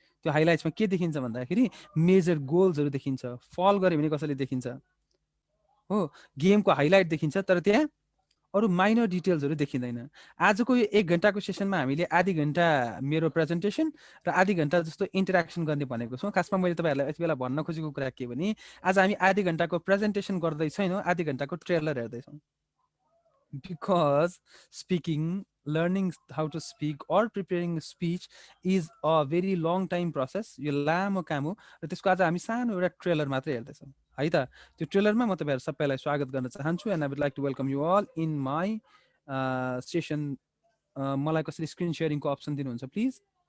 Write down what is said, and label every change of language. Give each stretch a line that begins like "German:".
Nepali: त्यो हाइलाइट्समा के देखिन्छ भन्दाखेरि मेजर गोल्सहरु देखिन्छ, फल गरे भने कसैले देखिन्छ हो, गेमको हाइलाइट देखिन्छ, तर त्यहाँ अरु माइनर डिटेल्सहरु देखिँदैन। आजको यो 1 घण्टाको सेसनमा हामीले आधी घण्टा मेरो प्रेजेन्टेसन र आधी घण्टा जस्तो इन्टरेक्सन गर्ने भनेको छौं। खासमा मैले तपाईहरुलाई यति बेला भन्न खोजेको कुरा के भने आज हामी आधी घण्टाको प्रेजेन्टेसन गर्दै छैनौं, आधी घण्टाको ट्रेलर हेर्दै छौं।
English: Because speaking, learning how to speak or preparing speech is a very long time process।
Nepali: यो लामो काम हो र त्यसको आज हामी सानो एउटा ट्रेलर मात्रै हेर्दैछौँ है त। त्यो ट्रेलरमा म तपाईहरु सबैलाई स्वागत गर्न चाहन्छु
English: And I would like to welcome you all in my session.
Nepali: मलाई कसरी स्क्रिन शेयरिङको अप्सन दिनुहुन्छ प्लिज?